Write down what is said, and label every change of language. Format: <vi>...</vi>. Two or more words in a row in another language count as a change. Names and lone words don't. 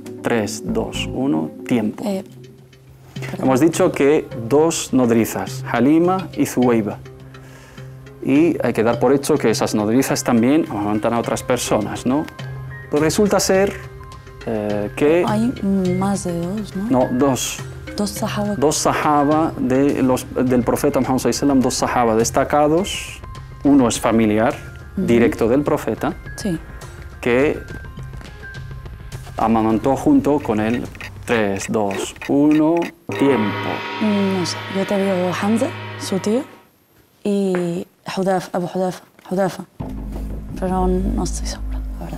<es>3, 2, 1, tiempo. Hemos dicho que dos nodrizas, Halima y Zuweiba. Y hay que dar por hecho que esas nodrizas también amamantan a otras personas, ¿no? Pues resulta ser que... Hay más de dos, ¿no? No, dos. Dos sahaba del profeta Muhammad</es> <ar>صلى الله عليه وسلم,</ar> <es>dos sahaba destacados. Uno es familiar, directo del profeta, sí, que amamantó junto con él. 3, 2, 1, tiempo. No sé, yo te digo Hamza, su tío, y Abu Hudafa, pero no estoy segura, la verdad.</es>